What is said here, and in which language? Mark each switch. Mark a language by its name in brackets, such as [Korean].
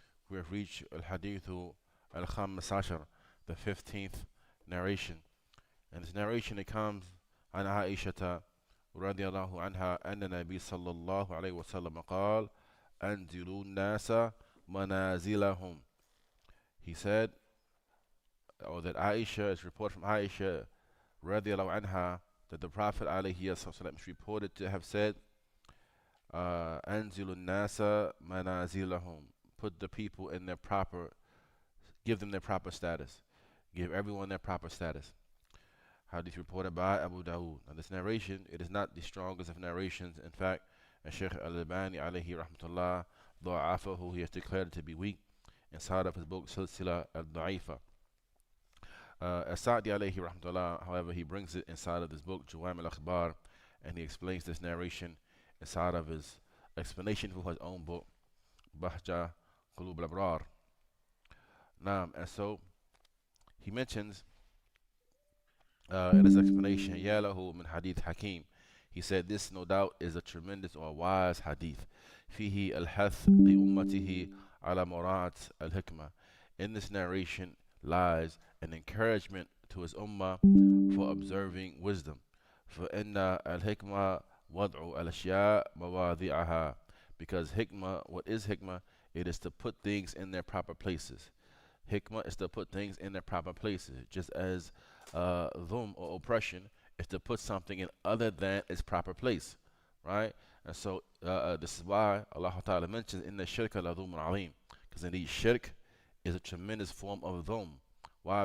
[English] We have reached Al-Hadithu Al-Khamis Ashar, the 15th narration. And this narration it comes [Arabic] عن عائشة رضي الله عنها أن النبي صلى الله عليه وسلم قال أنزلوا الناس منازلهم. [English] He said, or that Aisha, is reported from Aisha رضي الله عنها, that the Prophet عليه الصلاة is reported to have said, [Arabic] أنزلوا الناس منازلهم, [English] put the people in their proper, give them their proper status, give everyone their proper status. Hadith reported by Abu Dawood. Now this narration, it is not the strongest of narrations. In fact, Shaykh Al-Albani alayhi rahmatullah, ضعفه, he has declared it to be weak inside of his book Silsila Al-Da'ifa. As-Sa'di alayhi rahmatullah, however, he brings it inside of this book Jawami Al-Akhbar, and he explains this narration inside of his explanation for his own book Bahja Qulub Al-Abrar. And so he mentions in his explanation, [Arabic] يا له من حديث حكيم, [English] he said this no doubt is a tremendous or wise hadith. [Arabic] فيه الحث لأمته على مراعاة الحكمة. [English] In this narration lies an encouragement to his ummah for observing wisdom. [Arabic] فإن الحكمة وضع الأشياء مواضعها. [English] Because hikmah, what is hikmah? It is to put things in their proper places. Hikmah is to put things in their proper places, just as dhulm or oppression is to put something in other than its proper place, right? And so this is why Allah Ta'ala mentions in the shirk la dhulmun alim, because indeed shirk is a tremendous form of dhulm. Why?